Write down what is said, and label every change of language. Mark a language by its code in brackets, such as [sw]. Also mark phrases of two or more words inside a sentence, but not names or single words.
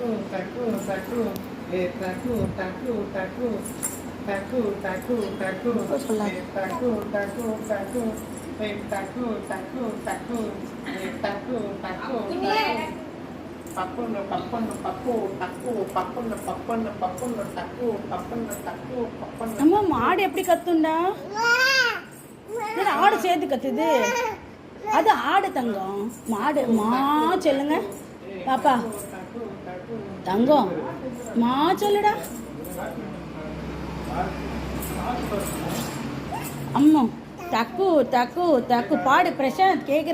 [ta] taku, taku, taku, taku, taku, taku, taku, taku, taku, taku, taku, taku, taku, taku, taku, taku, papun, papun, papu, taku, papun, papun, papun, taku, papun, taku, papun. அம்மா மாடு எப்படி கத்துண்டா? ஆடு சேர்த்து கத்துது. அது ஆடு தங்கம். மாடு மா சொல்லுங்க பாப்பா. தங்கம் மா சொல்லுடா. அம்மா தக்கு தக்கு தக்கு பாடு. பிரசாந்த் கேக்குறா.